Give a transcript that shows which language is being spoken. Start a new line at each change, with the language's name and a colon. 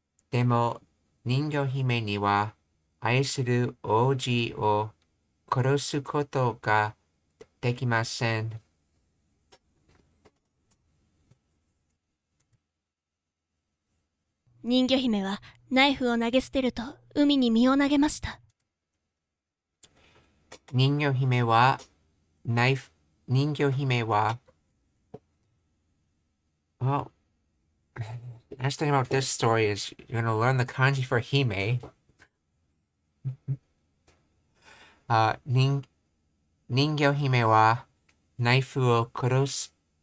Japanese: でも、人魚姫には愛する王子を殺すことができません。人魚姫はナイフを投げ捨てると海に身を投げました。人魚姫は人魚姫は
English: well, the nice thing about this story is you're going to learn the kanji for hime.
Japanese: 人魚姫はナイフを殺す。